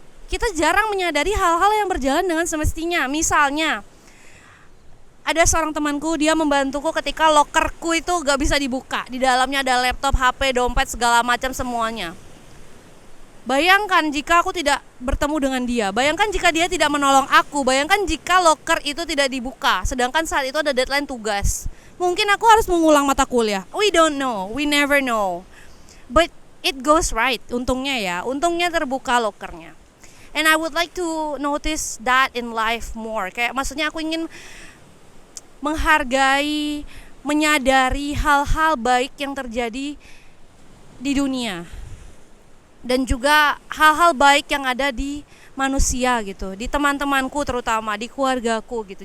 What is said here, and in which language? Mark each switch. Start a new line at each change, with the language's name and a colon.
Indonesian: Kita jarang menyadari hal-hal yang berjalan dengan semestinya. Misalnya ada seorang temanku, dia membantuku ketika lokerku itu gak bisa dibuka. Di dalamnya ada laptop, HP, dompet, segala macam semuanya. Bayangkan jika aku tidak bertemu dengan dia. Bayangkan jika dia tidak menolong aku. Bayangkan jika loker itu tidak dibuka. Sedangkan saat itu ada deadline tugas. Mungkin aku harus mengulang mata kuliah.
English: We don't know, we never know. But it goes right,
Indonesian: untungnya terbuka lokernya.
English: And I would like to notice that in life more.
Indonesian: Kayak maksudnya aku ingin menghargai, menyadari hal-hal baik yang terjadi di dunia. Dan juga hal-hal baik yang ada di manusia gitu, di teman-temanku terutama, di keluargaku gitu.